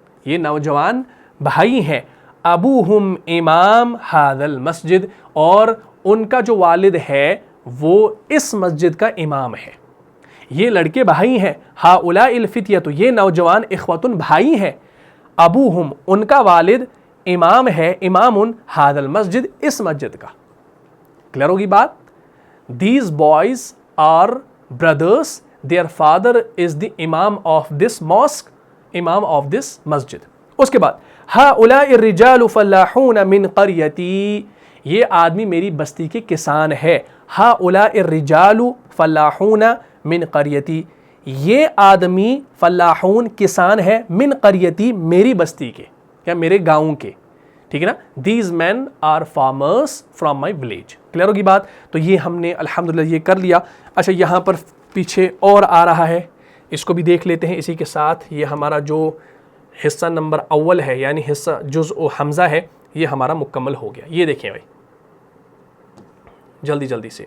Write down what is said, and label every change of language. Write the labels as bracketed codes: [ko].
[ur] یہ نوجوان بھائی ہیں. [ar] ابوہم امام ھذا المسجد, [ur] اور ان کا جو والد ہے وہ اس مسجد کا امام ہے. یہ لڑکے بھائی ہیں. [ar] ہؤلاء الفتیۃ, [ur] یہ نوجوان, اخوۃ بھائی ہیں. ابوہم, ان کا والد, امام ہے, [ar] امام ھذا المسجد, [ur] اس مسجد کا. کلیئر ہوگی بات. [en] These boys are brothers, their father is the imam of this mosque, imam of this masjid. [ur] اس کے بعد [ar] ہؤلاء الرجال فلاحون من قریتی, [ur] یہ آدمی میری بستی کے کسان ہے. [ar] ہؤلاء الرجال فلاحون من قریتی, [ur] یہ آدمی فلاحون کسان ہے, [ar] من قریتی [ur] میری بستی کے یا میرے گاؤں کے. ٹھیک ہے نا. [en] These men are farmers from my village. [ur] Clear ہوگی بات. تو یہ ہم نے الحمدللہ یہ کر لیا. اچھا, یہاں پر پیچھے اور آ رہا ہے, اس کو بھی دیکھ لیتے ہیں. اسی کے ساتھ یہ ہمارا جو حصہ نمبر اول ہے, یعنی حصہ جزء حمزہ ہے, یہ ہمارا مکمل ہو گیا. یہ دیکھیں بھائی جلدی جلدی سے.